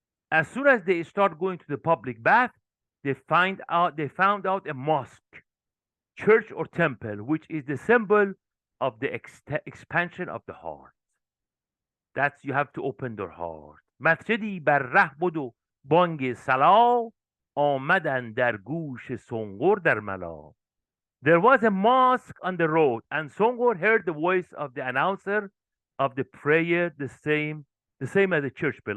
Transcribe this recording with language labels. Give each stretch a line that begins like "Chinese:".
English: As soon as they start going to the public bath, they found out a mosque, church or temple, which is the symbol of the expansion of the heart. That's, you have to open your heart.
Persian: مسجدی بر ره بود و بانگ صلا آمدن در گوش سنگور در ملا.
English: There was a mosque on the road, and Songor heard the voice of the announcer of the prayer, the same as a church bell.